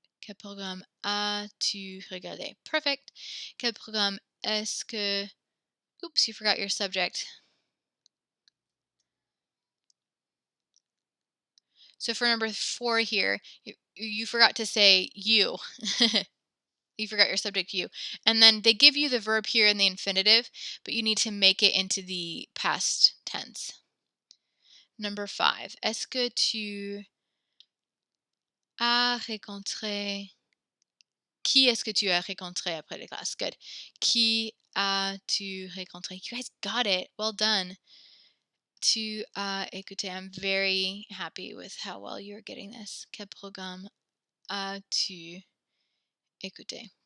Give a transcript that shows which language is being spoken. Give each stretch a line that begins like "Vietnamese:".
French: Quel programme as-tu regardé? Perfect. Quel programme est-ce que...
English: Oops, you forgot your subject. So for number 4 here, you forgot to say you. You forgot your subject you. And then they give you the verb here in the infinitive, but you need to make it into the past tense. Number 5.
French: Est-ce que tu as rencontré... Qui est-ce que tu as rencontré après les classes?
English: Good. Qui as-tu rencontré? You guys got it. Well done.
French: Tu as écouté.
English: I'm very happy with how well you're getting this.
French: Quel programme as-tu écouté?